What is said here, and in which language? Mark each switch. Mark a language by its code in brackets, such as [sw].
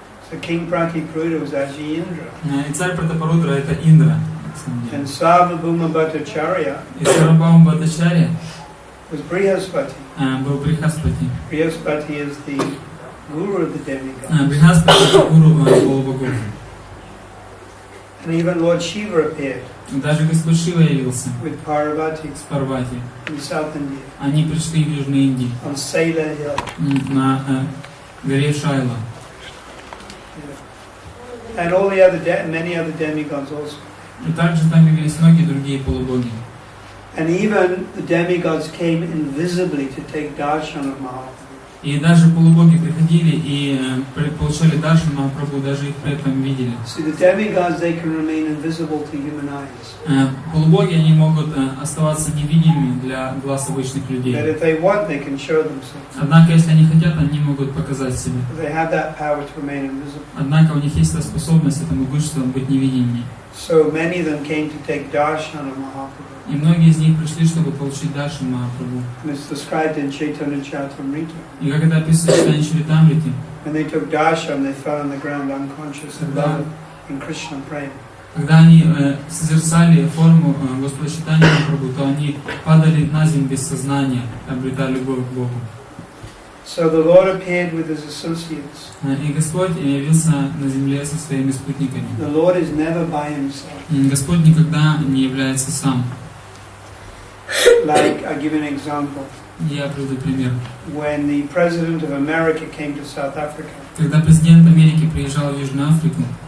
[en] So King Pratiparuda was actually Indra. [ru] И царь Пратипарудра — это Индра. [en] And Sarvabhauma Bhattacharya [ru] И Сарвабхаума Бхаттачарья [en] was Brihaspati. [ru] был Брихаспати. [en] Brihaspati is the guru of the demigods. [ru] Брихаспати — это гуру полубогов. [en] And even Lord Shiva appeared [ru] Даже Господь Шива явился [en] with Parvati [ru] с Парвати. [en] in South India [ru] Они пришли в Южной Индии [en] on Sailor Hill. [ru] на горе Шайла. [en] And all the other many other demigods also. [ru] И также там явились многие другие полубоги. [en] And even the demigods came invisibly to take darshan of Mahaprabhu. [ru] И даже полубоги приходили и получали даршан Махапрабху, даже их при этом видели. [en] See, the demigods, they can remain invisible to human eyes. [ru] Полубоги, они могут оставаться невидимыми для глаз обычных людей. [en] That if they want, they can show themselves. [ru] Однако, если они хотят, они могут показать себя. [en] They have that power to remain invisible. [ru] Однако у них есть эта способность, это могущество быть невидимыми. [en] So many of them came to take darshan of Mahaprabhu. [ru] И многие из них пришли, чтобы получить даршан Махапрабху. [en] And it's described in Chaitanya Charitamrita. [ru] И как это описано в Чайтаньи Чаритамрите, [en] When they took darshan, they fell on the ground unconscious and loved in Krishna prema. [ru] когда они созерцали форму Господа Чайтаньи Махапрабху, то они падали на землю без сознания, обретали любовь к Богу. [en] So the Lord appeared with his associates. [ru] И Господь явился на земле со своими спутниками. [en] The Lord is never by himself. [ru] Господь никогда не является сам. [en] Like, I'll give you an example. [ru] Я приведу пример. [en] When the President of America came to South Africa, [ru] Когда президент Америки приезжал в Южную Африку,